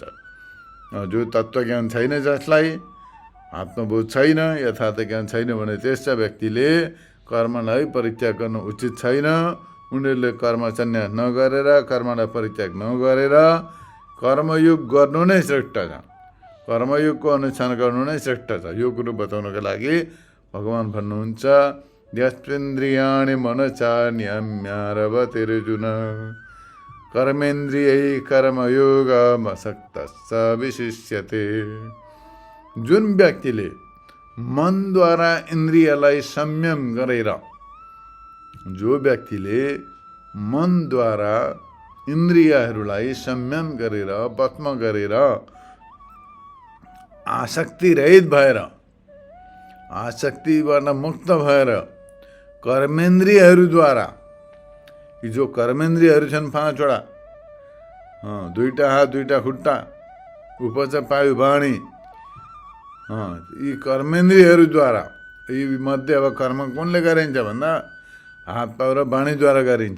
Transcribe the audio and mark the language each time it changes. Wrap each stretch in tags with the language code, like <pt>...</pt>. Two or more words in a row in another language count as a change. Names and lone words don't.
<ne>जो तत्त्वज्ञान छैन, जसलाई आत्मबोध छैन, यथार्थ ज्ञान छैन भने त्यस व्यक्तिले कर्मलाई परित्याग गर्नु उचित छैन। उनीहरूले कर्म सन्यास नगरेर, कर्मलाई परित्याग नगरेर कर्मयोग गर्नु नै श्रेष्ठ छ, कर्मयोगको अनुष्ठान गर्नु नै श्रेष्ठ छ। यो कुरो बताउनको लागि भगवान भन्नुहुन्छ,</ne> <sa>यस्त्वेन्द्रियाणि मनसा नियम्यारभतेर्जुन कर्मेन्द्रियै कर्मयोगमसक्तः विशिष्यते।</sa> <ne>जुन व्यक्तिले मनद्वारा इन्द्रियलाई संयम गरेर, जो व्यक्तिले मनद्वारा इन्द्रियहरूलाई संयम गरेर वशम गरेर आसक्ति रहित भएर, आसक्तिबाट मुक्त भएर कर्मेन्द्रियहरूद्वारा, यी जो कर्मेन्द्रियहरू छन् 5वटा, 2टा हात 2टा खुट्टा उपच पायु वाणी, यी कर्मेन्द्रियहरूद्वारा, यी मध्ये अब कर्म कुनले गरिन्छ भन्दा हात पाउ र वाणीद्वारा गरिन्छ।</ne>